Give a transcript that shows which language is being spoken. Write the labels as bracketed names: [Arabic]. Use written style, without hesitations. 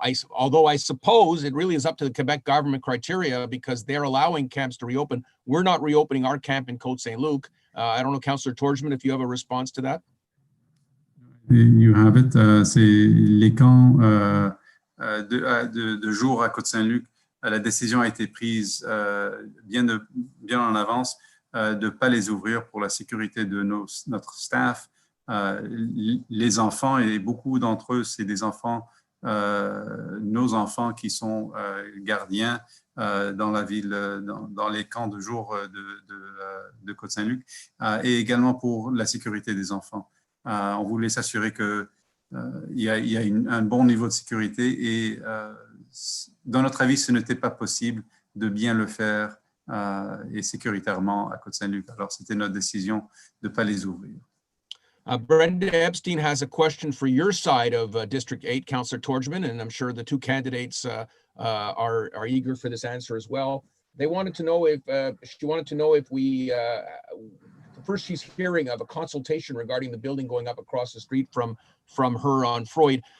[English] Although I suppose it really is up to the Quebec government criteria because they're allowing camps to reopen. We're not reopening our camp in Côte Saint-Luc. I don't know, Councillor Tordjman, if you have a response to that. You have it. [French] C'est les camps de jour à Côte Saint-Luc. La décision a été prise bien en avance de ne pas les ouvrir pour la sécurité de notre staff. Les enfants, et beaucoup d'entre eux, c'est des enfants, nos enfants qui sont gardiens dans la ville, dans les camps de jour de Côte Saint-Luc, et également pour la sécurité des enfants. On voulait s'assurer qu'il y a un bon niveau de sécurité et dans notre avis, ce n'était pas possible de bien le faire et sécuritairement à Côte Saint-Luc. Alors, c'était notre décision de ne pas les ouvrir. [English] Brenda Epstein has a question for your side of District 8, Councillor Tordjman, and I'm sure the two candidates are eager for this answer as well. They wanted to know if we first she's hearing of a consultation regarding the building going up across the street from her on Freud.